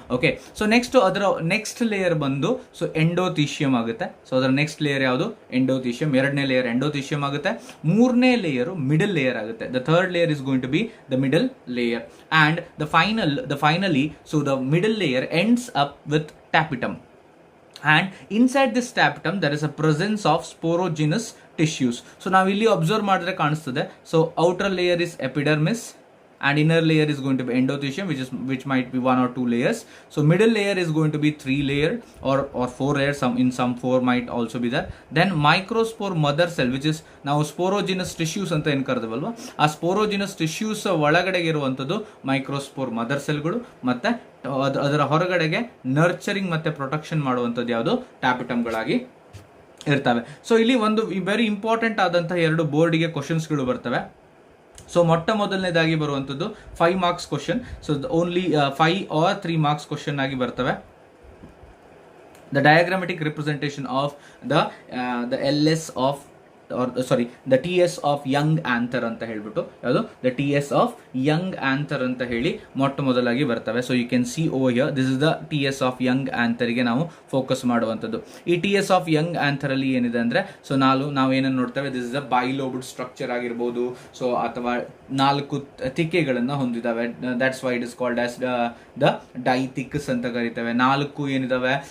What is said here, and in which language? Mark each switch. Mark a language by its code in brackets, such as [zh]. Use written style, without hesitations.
[kn] Okay, so ಅದರ next layer ಬಂದು so endothecium ಆಗುತ್ತೆ. ಸೊ ಅದರ ನೆಕ್ಸ್ಟ್ ಲೇಯರ್ ಯಾವುದು? ಎಂಡೋಥೀಶಿಯಂ. 2ನೇ ಲೇಯರ್ ಎಂಡೋಥೀಶಿಯಂ ಆಗುತ್ತೆ. 3ನೇ ಲೇಯರ್ ಮಿಡಲ್ ಲೇಯರ್ ಆಗುತ್ತೆ. [en] The third layer is going to be the middle layer. And finally so the middle layer ends up with tapetum. And inside this tapetum there is a presence of sporogenous tissues. [kn] So ನಾವು ಇಲ್ಲಿ observe ಮಾಡಿದ್ರೆ ಕಾಣಿಸ್ತದೆ. [en] So outer layer is epidermis and inner layer is going to be endothelium, which might be 1 or 2 layers. So middle layer is going to be 3 layer or 4 layers. Some 4 might also be there. Then microspore mother cell, which is [kn] ನಾವು ಸ್ಪೋರೋಜಿನಸ್ tissues ಅಂತ ಏನು ಕರೆದವಲ್ವಾ, ಆ ಸ್ಪೋರೋಜಿನಸ್ tissues ಒಳಗಡೆಗೆ ಇರುವಂಥದ್ದು microspore mother ಸೆಲ್ಗಳು. ಮತ್ತೆ ಅದರ ಹೊರಗಡೆಗೆ nurturing ಮತ್ತೆ protection ಮಾಡುವಂಥದ್ದು ಯಾವುದು? ಟ್ಯಾಪಿಟಮ್ಗಳಾಗಿ ಇರ್ತವೆ. ಸೊ ಇಲ್ಲಿ ಒಂದು [en] very important [kn] ಆದಂತಹ 2 ಬೋರ್ಡಿಗೆ ಕ್ವಶನ್ಸ್ಗಳು ಬರ್ತವೆ. ಸೊ ಮೊದಲನೇದಾಗಿ ಬರುವಂಥದ್ದು 5 marks question. So only 5 or 3 marks question ಆಗಿ ಬರ್ತವೆ. [en] the diagrammatic representation of the LS of the TS of young anther [kn] ಅಂತ ಹೇಳ್ಬಿಟ್ಟು, ಯಾವುದು? [en] the TS of young anther [kn] ಅಂತ ಹೇಳಿ ಮೊದಲಾಗಿ ಬರ್ತವೆ. [en] so you can see over here, this is the TS of young anther [kn] ಗೆ ನಾವು ಫೋಕಸ್ ಮಾಡುವಂಥದ್ದು. ಈ TS of young anther ಅಲ್ಲಿ ಏನಿದೆ ಅಂದ್ರೆ, ಸೊ ನಾವು ಏನನ್ನು ನೋಡ್ತೇವೆ? [en] this is a bilobed structure [kn] ಆಗಿರ್ಬೋದು, ಸೊ ಅಥವಾ 4 ತಿಕ್ಕೆಗಳನ್ನ ಹೊಂದಿದಾವೆ. [en] that's why it is called as the dithecous [kn] ಅಂತ ಕರಿತೇವೆ. 4 ಏನಿದಾವೆ?